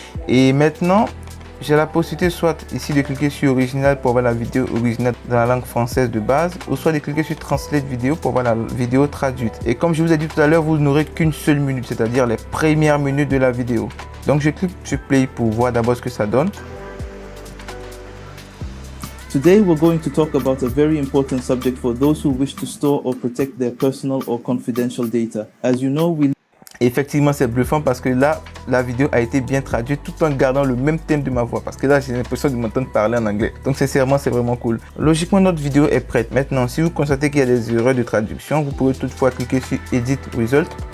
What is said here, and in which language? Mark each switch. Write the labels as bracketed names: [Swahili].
[French] Et maintenant, j'ai la possibilité soit ici de cliquer sur original pour voir la vidéo originale dans la langue française de base, ou soit de cliquer sur translate vidéo pour voir la vidéo traduite. Et comme je vous ai dit tout à l'heure, vous n'aurez qu'une seule minute, c'est-à-dire les premières minutes de la vidéo. Donc je clique sur play pour voir d'abord ce que ça donne. [English] Today we're going to talk about a very important subject for those who wish to store or protect their personal or confidential data. As you know, [French] Effectivement, c'est bluffant parce que là, la vidéo a été bien traduite tout en gardant le même thème de ma voix. Parce que là, j'ai l'impression de m'entendre parler en anglais. Donc, sincèrement, c'est vraiment cool. Logiquement, notre vidéo est prête. Maintenant, si vous constatez qu'il y a des erreurs de traduction, vous pouvez toutefois cliquer sur Edit Result.